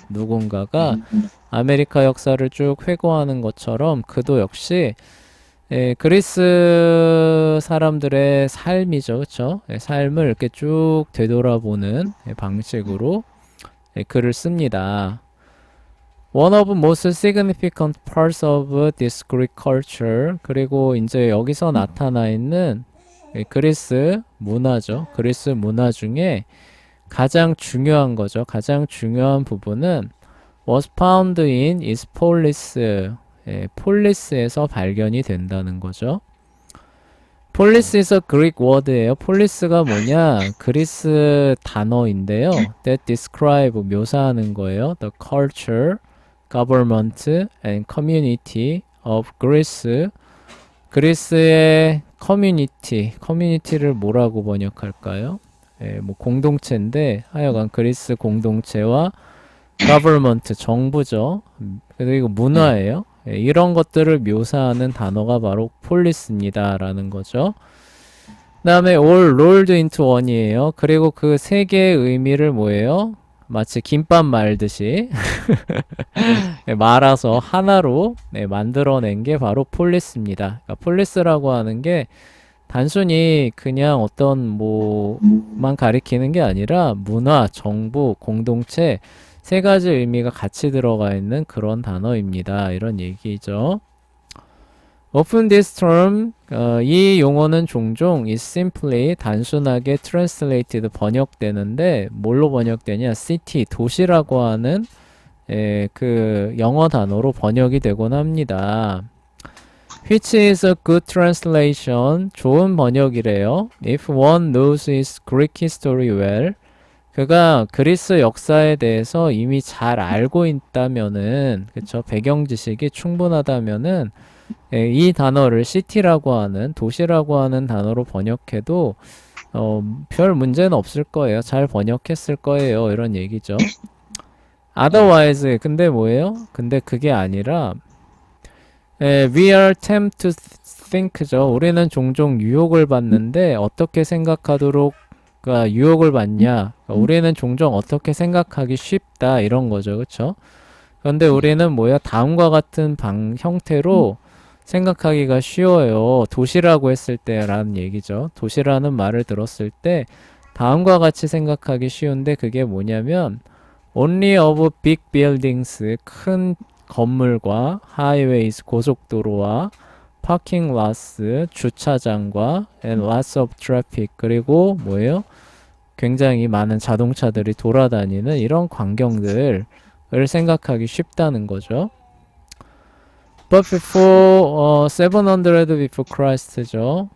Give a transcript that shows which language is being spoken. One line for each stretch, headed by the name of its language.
Korean: 누군가가 아메리카 역사를 쭉 회고하는 것처럼 그도 역시 그리스 사람들의 삶이죠, 그쵸? 삶을 이렇게 쭉 되돌아보는 방식으로 글을 씁니다.
English: One of most significant parts of this Greek culture.
Korean: 그리고 이제 여기서 나타나 있는 그리스 문화죠. 그리스 문화 중에 가장 중요한 거죠. 가장 중요한 부분은
English: was found in its polis.
Korean: 폴리스에서 발견이 된다는 거죠.
English: 폴리스 is a Greek word예요.
Korean: 폴리스가 뭐냐? 그리스 단어인데요.
English: That describe
Korean: 묘사하는 거예요.
English: The culture, government, and community of Greece.
Korean: 그리스의 커뮤니티를 뭐라고 번역할까요? 뭐 공동체인데 하여간 그리스 공동체와 government 정부죠. 그리고 문화예요. 이런 것들을 묘사하는 단어가 바로 폴리스입니다라는 거죠. 그 다음에
English: all rolled into one
Korean: 이에요. 그리고 그 세 개의 의미를 뭐예요? 마치 김밥 말듯이 말아서 하나로 만들어낸 게 바로 폴리스입니다. 그러니까 폴리스라고 하는 게 단순히 그냥 어떤 뭐만 가리키는 게 아니라 문화, 정부, 공동체 세 가지 의미가 같이 들어가 있는 그런 단어입니다. 이런 얘기죠.
English: Often this term,
Korean: 이 용어는 종종
English: is simply
Korean: 단순하게 translated 번역되는데 뭘로 번역되냐? city, 도시라고 하는 그 영어 단어로 번역이 되곤 합니다.
English: Which is a good translation,
Korean: 좋은 번역이래요.
English: If one knows his Greek history well,
Korean: 그가 그리스 역사에 대해서 이미 잘 알고 있다면은, 그쵸? 배경 지식이 충분하다면은, 이 단어를 city라고 하는, 도시라고 하는 단어로 번역해도, 별 문제는 없을 거예요. 잘 번역했을 거예요. 이런 얘기죠. Otherwise, 근데 뭐예요? 근데 그게 아니라,
English: we are tempted to think죠.
Korean: 우리는 종종 유혹을 받는데, 어떻게 생각하도록 유혹을 받냐? 우리는 종종 어떻게 생각하기 쉽다 이런 거죠, 그렇죠? 그런데 우리는 뭐야? 다음과 같은 형태로 생각하기가 쉬워요. 도시라고 했을 때라는 얘기죠. 도시라는 말을 들었을 때 다음과 같이 생각하기 쉬운데 그게 뭐냐면
English: only of big buildings
Korean: 큰 건물과 highways 고속도로와
English: parking lots,
Korean: 주차장과
English: and lots of traffic,
Korean: 그리고 뭐예요? 굉장히 많은 자동차들이 돌아다니는 이런 광경들을 생각하기 쉽다는 거죠.
English: But before 700 before Christ죠.